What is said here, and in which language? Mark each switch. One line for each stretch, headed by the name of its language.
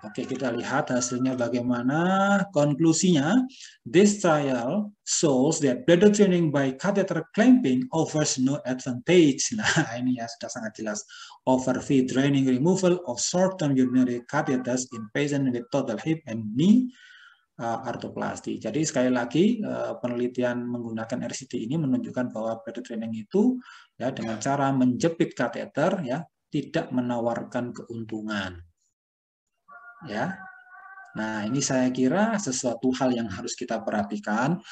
Indonesian: Oke, kita lihat hasilnya bagaimana. Konklusinya,
English: this trial shows that bladder training by catheter clamping offers no advantage.
Indonesian: Nah, ini ya sudah sangat jelas.
English: Over fee draining removal of short-term urinary catheters in patient with total hip and knee arthroplasty.
Indonesian: Jadi sekali lagi penelitian menggunakan RCT ini menunjukkan bahwa bladder training itu ya dengan cara menjepit kateter ya tidak menawarkan keuntungan. Ya. Nah, ini saya kira sesuatu hal yang harus kita perhatikan.